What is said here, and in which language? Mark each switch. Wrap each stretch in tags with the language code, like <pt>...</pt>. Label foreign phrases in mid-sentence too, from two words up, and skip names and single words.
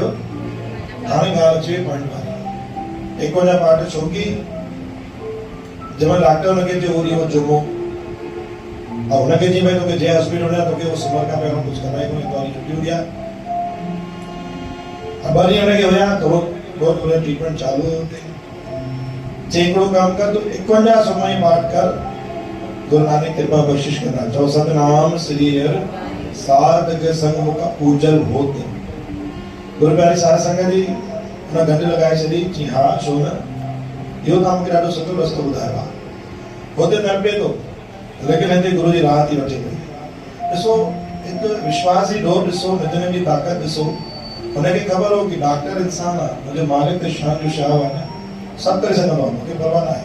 <sd>हाणे ॻाल्हि अचे पॉइंट वारी। 51 पाठ छो कि जंहिंमहिल डॉक्टर हुनखे चयो वरी उहो जुमो, ऐं हुनखे चई भई तोखे जंहिं हॉस्पिटल वञा तोखे उहो सूमर खां पहिरियों कुझु कंदा ई कोन्हे, तो वरी छुटी हूंदी आहे। 2 ॾींहं हुनखे हुया, थोरो बहुत ट्रीटमेंट चालू हुयो हुते। चई हिकिड़ो कमु कर, तूं 51 सुखमनी पाठ कर, गुरु नानक कृपा बख्शिश कंदा।</sd> <pa>चओ सतनाम श्री हरि। ਸਾਧ ਕੇ ਸੰਗ ਮੁਖ ਪੂਜਲ ਹੋਤ।</pa> <sd>गुरु प्यारे साध संगत जी हुन गंढ लॻाए छॾी, चई हा छो न, इहो तव्हां मूंखे ॾाढो सुठो रस्तो ॿुधायो आहे। हुते तड़पे थो, लेकिन हिते गुरू जी राह थी वठे पई। ॾिसो हिकु विश्वास जी डोर ॾिसो, नितनेम जी ताक़त ॾिसो। हुनखे ख़बर हो कि डॉक्टर इंसान आहे, मुंहिंजो मालिक त शान जो शाह आहे, सभु करे सघंदो आहे, मूंखे परवाह न आहे।</sd>